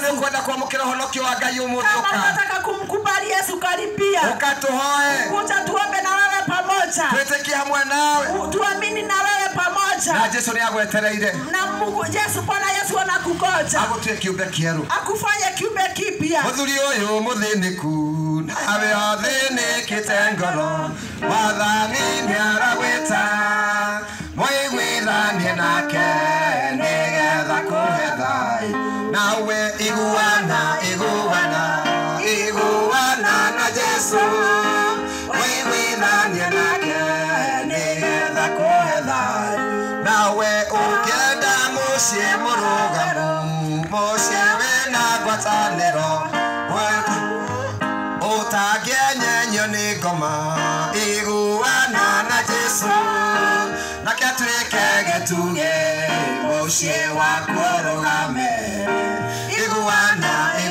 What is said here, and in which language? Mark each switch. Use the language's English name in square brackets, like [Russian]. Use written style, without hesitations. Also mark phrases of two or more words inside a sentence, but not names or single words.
[Kikuyu] Okorwo nĩ ũkwenda kwamũkĩra ũhonokio wa Ngai ũmũthĩ ũka. [Swahili] Kama unataka kumkubali Yesu karibia. [Kikuyu] Ũka tũhoe. [Swahili] Kuja tuombe na wewe pamoja. [Kikuyu] Twĩtĩkie hamwe nawe. [Swahili] Tuamini na wewe pamoja. anakungoja. [Kikuyu] Na Yesu ni agwetereire. [Swahili] Na Mungu Yesu Bwana Yesu anakungoja. [Kikuyu] Agutue kiumbe kieru. [Swahili] Akufanye kiumbe kipya. [Kikuyu] Muthuri uyu muthiniku nawe othinikite ngoro wathani niaragwita mwiguithanie nake nigetha kuhe thayũ nawe iguana na Yesu mwiguithanie nake nigetha kuhe thayũ nawe ũkĩenda mũciĩ mũrũgamu mũciĩ wĩna ngwatanĩro utagĩenyenyo nĩ ngoma iguana na Yesu nake atuĩke gĩtugĩ mũciĩ waku ũrũgame iguana